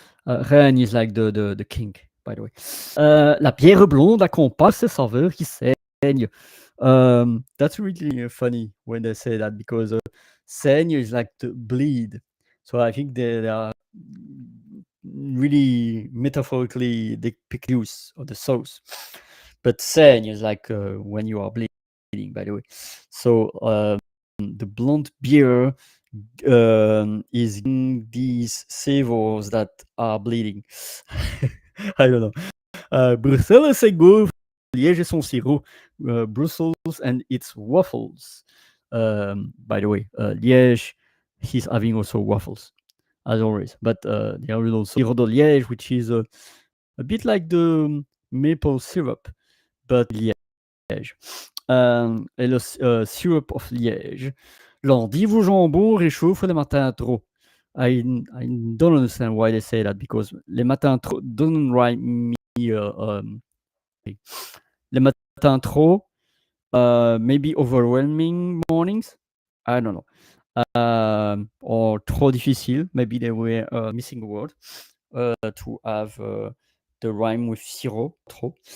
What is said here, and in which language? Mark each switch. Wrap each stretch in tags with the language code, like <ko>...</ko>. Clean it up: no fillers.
<en>Règne is like the king, by the way.</en> <fr>La bière blonde accompagne ces saveurs qui saignent.</fr> <en>That's really funny when they say that, because saigne is like to bleed. So I think they are really metaphorically depict use of the sauce. But saigne is like when you are bleeding, by the way. So the blonde beer is in these savors that are bleeding. I don't know.</en> <fr>Bruxelles et gaufres, Liège et son sirop,</fr> <en>Brussels and its waffles. By the way, Liège, he's having also waffles, as always. But there is also</en> <fr>sirop de Liège,</fr> <en>which is a bit like the maple syrup, but Liège.</en> <fr>Et le</fr> <en>syrup of Liège.</en> <fr>L'endive au jambon réchauffe les matins trop.</fr> <en>I don't understand why they say that, because</en> <fr>les matins trop</fr> <en>doesn't write me.</en> <fr>Les matins trop,</fr> <en>maybe overwhelming mornings. I don't know. Or</en> <fr>trop difficile.</fr> <en>Maybe they were missing a word to have the rhyme with sirop, trop.</en>